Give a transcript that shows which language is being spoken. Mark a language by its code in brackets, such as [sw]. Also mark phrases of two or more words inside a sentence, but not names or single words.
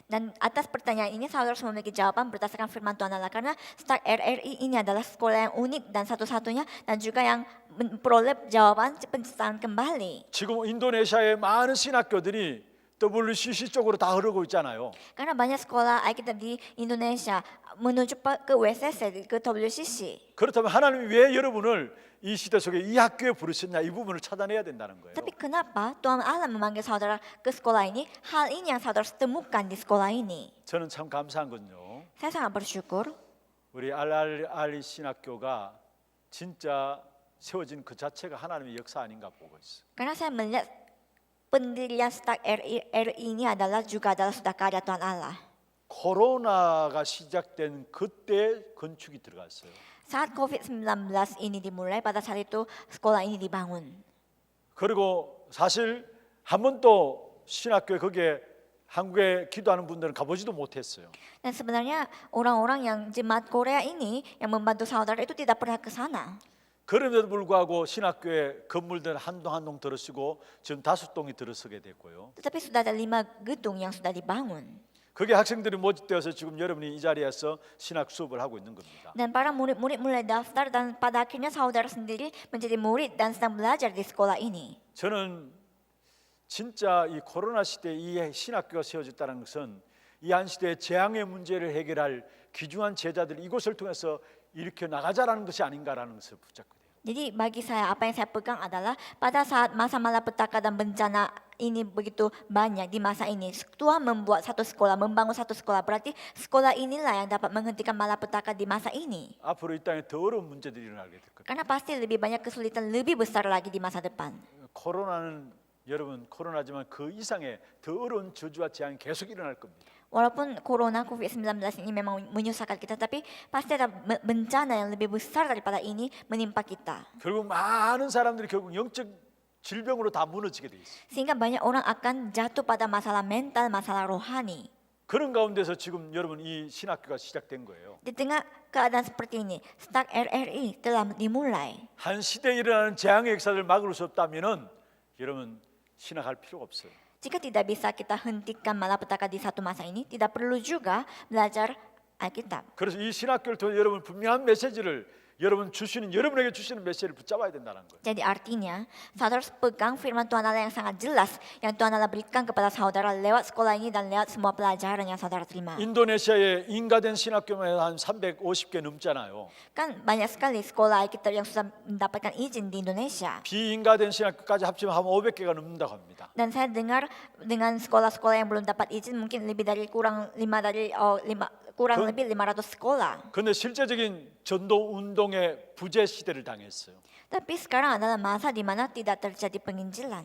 [id] Dan atas pertanyaan ini saudara harus memiliki jawaban berdasarkan firman Tuhan Allah. Karena Start RRI ini adalah sekolah yang unik dan satu-satunya dan juga yang memperoleh jawaban penciptaan kembali. [ko] 지금 인도네시아의 많은 신학교들이 WCC 쪽으로 다 흐르고 있잖아요. [id] Karena banyak sekolah Alkitab di Indonesia menuju ke WCC, ke WCC. [ko] 그렇다면 하나님이 왜 여러분을 이 시대 속에 이 학교에 부르셨냐 이 부분을 찾아내야 된다는 거예요. [id] Tapi kenapa Tuhan Allah memanggil saudara ke sekolah ini? Hal ini yang saudara harus temukan di sekolah ini. [ko] 저는 참 감사한 건요. [id] Saya sangat bersyukur [ko] 우리 알랄리 신학교가 진짜 세워진 그 자체가 하나님의 역사 아닌가 보고 있어요. [id] karena saya melihat pendirian Start RRI ini adalah sudah karya Tuhan Allah. [ko] 코로나가 시작된 그때 건축이 들어갔어요. [id] Saat COVID-19 ini dimulai, pada saat itu sekolah ini dibangun. [ko] 그리고 사실 한 번도 신학교에 거기에 한국에 기도하는 분들은 가보지도 못했어요. [id] Dan sebenarnya orang-orang yang jemaat Korea ini yang membantu saudara itu tidak pernah ke sana. [ko] 그럼에도 불구하고 신학교에 건물들 한 동 한 동 들어서고 지금 5동이 들어서게 됐고요. [id] Tetapi sudah ada 5 gedung yang sudah dibangun. [ko] 거기에 학생들이 모집되어서 지금 여러분이 이 자리에서 신학 수업을 하고 있는 겁니다. [id] Dan para murid-murid mulai daftar dan pada akhirnya saudara sendiri menjadi murid dan sedang belajar di sekolah ini. [ko] 저는 진짜 이 코로나 시대에 이 신학교가 세워졌다는 것은 이 한 시대의 재앙의 문제를 해결할 귀중한 제자들 이곳을 통해서 일으켜 나가자라는 것이 아닌가라는 것을 붙잡게 돼요. [id] Jadi bagi saya apa yang saya pegang adalah pada saat masa malapetaka dan bencana ini begitu banyak di masa ini, Tuhan membuat satu sekolah, membangun satu sekolah. Berarti sekolah inilah yang dapat menghentikan malapetaka di masa ini. [ko] 앞으로 이 땅에 더 어려운 문제들이 일어나게 될 겁니다. [id] Karena pasti lebih banyak kesulitan lebih besar lagi di masa depan. [ko] 코로나는 여러분 코로나지만 그 이상의 더 어려운 저주와 재앙이 계속 일어날 겁니다. [id] Walaupun corona COVID-19 ini memang menyusahkan kita, tapi pasti ada bencana yang lebih besar daripada ini menimpa kita. [ko] 결국 많은 사람들이 결국 영적 질병으로 다 무너지게 돼 있어요. [id] Sehingga banyak orang akan jatuh pada masalah mental, masalah rohani. [ko] 그런 가운데서 지금 여러분 이 신학교가 시작된 거예요. [id] Di tengah keadaan seperti ini, Start RRI telah dimulai. [ko] 한 시대에 일어나는 재앙의 역사를 막을 수 없다면은 여러분 신학할 필요가 없어요. [id] Jika tidak bisa kita hentikan malapetaka di satu masa ini, tidak perlu juga belajar Alkitab. [ko] 그래서 이 신학교를 통해 여러분 분명한 메시지를 여러분에게 주시는 메시지를 붙잡아야 된다는 거예요. [id] Jadi artinya, saudara harus pegang firman Tuhan Allah yang sangat jelas yang Tuhan Allah berikan kepada saudara lewat sekolah ini dan lewat semua pelajaran yang saudara terima. [ko] 인도네시아에 인가된 신학교만 한 350개 넘잖아요. [id] Kan banyak sekali sekolah Alkitab yang sudah mendapatkan izin di Indonesia. [ko] 비인가된 신학교까지 합치면 한 500개가 넘는다고 합니다. [id] Dan saya dengar dengan sekolah-sekolah yang belum dapat izin mungkin lebih dari kurang lebih 500 sekolah. [ko] 그런데 실제적인 전도 운동 운동의 부재 시대를 당했어요. [id] Tapi sekarang adalah masa di mana tidak terjadi penginjilan.